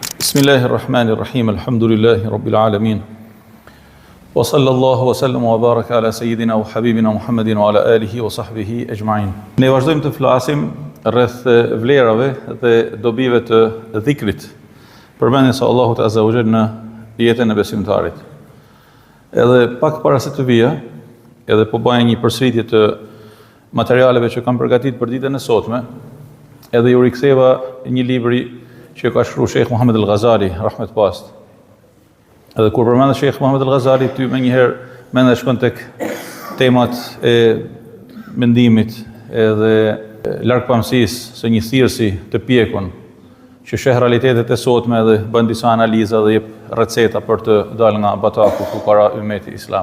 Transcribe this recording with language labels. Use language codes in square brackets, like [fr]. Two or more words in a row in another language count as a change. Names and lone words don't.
[ar] بسم الله الرحمن الرحيم، الحمد لله رب العالمين. وصلى الله وسلم وبارك على سيدنا وحبيبنا محمد وعلى آله وصحبه أجمعين. [sq] Ne vazhdojmë të flasim rreth vlerave dhe dobive të dhikrit, përmendjes së Allahut [ar] عز وجل [sq] në jetën e besimtarit. Edhe pak para se të vija, edhe po bëj një përsëritje të materialeve që kam përgatitur për ditën e sotme, edhe ju riktheva një libri që ka shkruar Sheikh Muhammad al-Ghazali, rahmet past. Edhe kur përmendet Sheikh Muhammad al-Ghazali, ty më njëherë mendja shkon tek temat e mendimit edhe largpamësisë së një thirrsi të pjekun, që sheh realitetet e sotme dhe bën disa analiza dhe jep receta për të dalë nga bataku para ummeti islam.